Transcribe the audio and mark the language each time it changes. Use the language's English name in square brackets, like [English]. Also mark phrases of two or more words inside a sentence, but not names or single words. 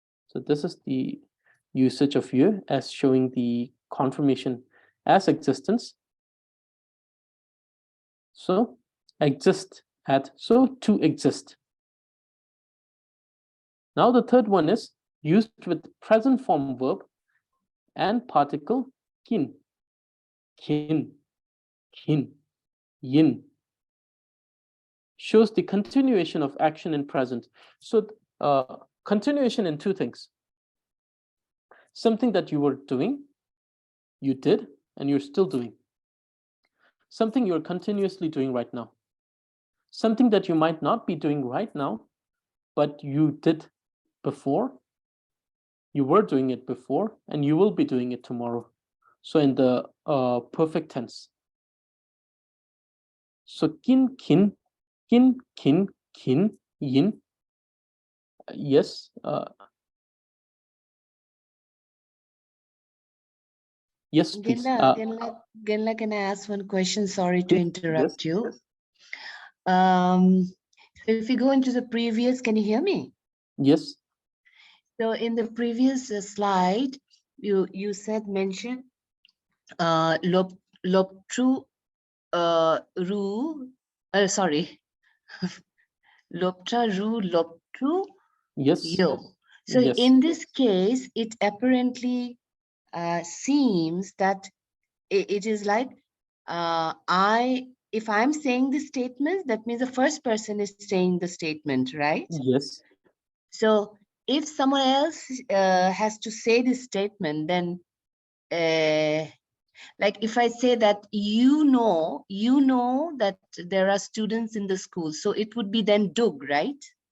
[English] So this is the usage of yö as showing the confirmation as existence. So exist at, so to exist. Now the third one is used with present form verb and particle [Tibetan] kin, kin, kin, yin. [English] Shows the continuation of action in present. So continuation in two things. Something that you were doing, you did, and you're still doing. Something you're continuously doing right now. Something that you might not be doing right now, but you did before, you were doing it before, and you will be doing it tomorrow. So in the perfect tense. So [Tibetan] kin, kin, kin, kin, kin, yin. [English] Yes. Yes, please. Genla, can I ask one question? Sorry to Yes, interrupt you. yes. So if we go into the previous, can you hear me? Yes. So in the previous slide, you said mention [Tibetan] loptru ru [English] sorry [Tibetan] loptra ru loptru [English] Yes. yo. So Yes. in this case, it apparently seems that it is like if I'm saying the statement, that means the first person is saying the statement, right? Yes. So if someone else has to say this statement, then like if I say that you know that there are students in the school, so it would be then dug, right?